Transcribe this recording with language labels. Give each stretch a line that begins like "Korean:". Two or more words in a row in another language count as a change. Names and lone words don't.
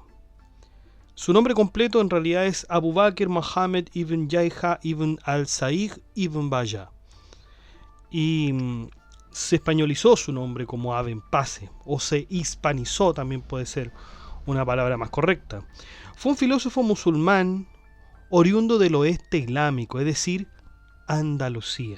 Spanish: Su nombre completo en realidad es Abu Bakr Muhammad ibn Yahya ibn al-Sa'id ibn Bajjah, y se españolizó su nombre como Ibn Pase, o se hispanizó, también puede ser una palabra más correcta. Fue un filósofo musulmán oriundo del oeste islámico, es decir, Andalucía.